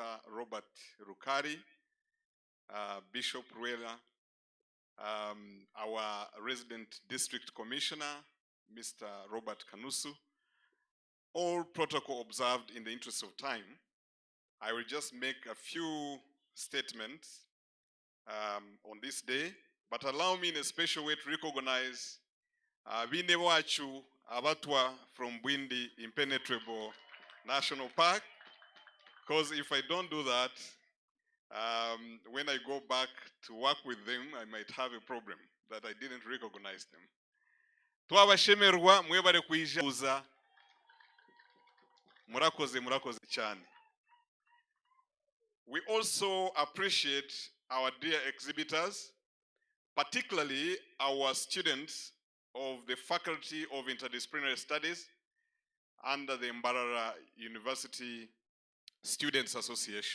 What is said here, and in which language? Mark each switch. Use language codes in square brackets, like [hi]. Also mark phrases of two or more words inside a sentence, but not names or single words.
[en] Robert Rukari, Bishop Ruela, our Resident District Commissioner, Mr. Robert Kanusu, all protocol observed in the interest of time. I will just make a few statements on this day, but allow me in a special way to recognize [nyn] bine wachu abatwa [en] from Bwindi Impenetrable National Park, because if I don't do that, when I go back to work with them, I might have a problem that I didn't recognize them. [nyn] Twabashemerwa mwebare kuija [rw] murakoze cyane. [en] We also appreciate our dear exhibitors, particularly our students of the Faculty of Interdisciplinary Studies under the Mbarara University Students Association.